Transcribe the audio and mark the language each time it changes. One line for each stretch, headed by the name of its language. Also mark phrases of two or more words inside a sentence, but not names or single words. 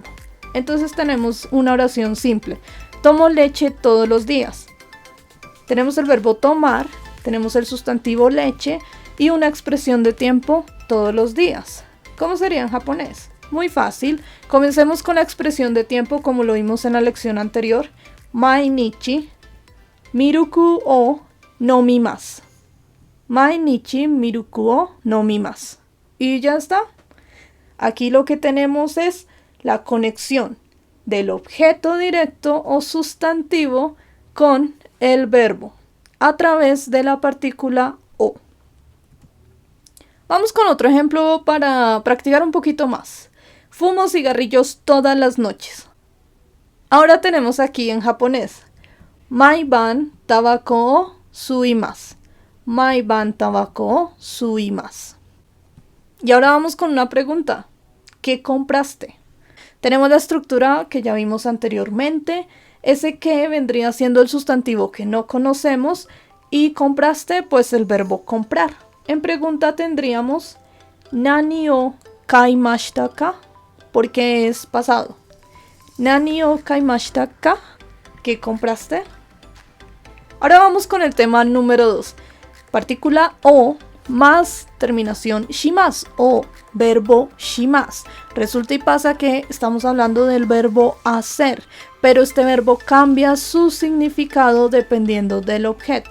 Spanish: Entonces tenemos una oración simple. Tomo leche todos los días. Tenemos el verbo tomar, tenemos el sustantivo leche y una expresión de tiempo todos los días. ¿Cómo sería en japonés? Muy fácil. Comencemos con la expresión de tiempo como lo vimos en la lección anterior.
Japanese: Mainichi miruku o nomimasu. Mainichi miruku o nomimasu.
Spanish: Y ya está. Aquí lo que tenemos es la conexión del objeto directo o sustantivo con el verbo a través de la partícula o. Vamos con otro ejemplo para practicar un poquito más. Fumo cigarrillos todas las noches. Ahora tenemos aquí en japonés.
Japanese: Maiban tabako o suimasu. Maiban tabako o suimasu.
Spanish: Y ahora vamos con una pregunta. ¿Qué compraste? Tenemos la estructura que ya vimos anteriormente. Ese que vendría siendo el sustantivo que no conocemos. Y compraste, pues el verbo comprar. En pregunta tendríamos
Japanese: nani o kaimashita ka,
Spanish: porque es pasado.
Japanese: Nani o kaimashita ka,
Spanish: ¿qué compraste? Ahora vamos con el tema número 2. Partícula o más terminación shimasu
Japanese: o verbo shimasu.
Spanish: Resulta y pasa que estamos hablando del verbo hacer, pero este verbo cambia su significado dependiendo del objeto.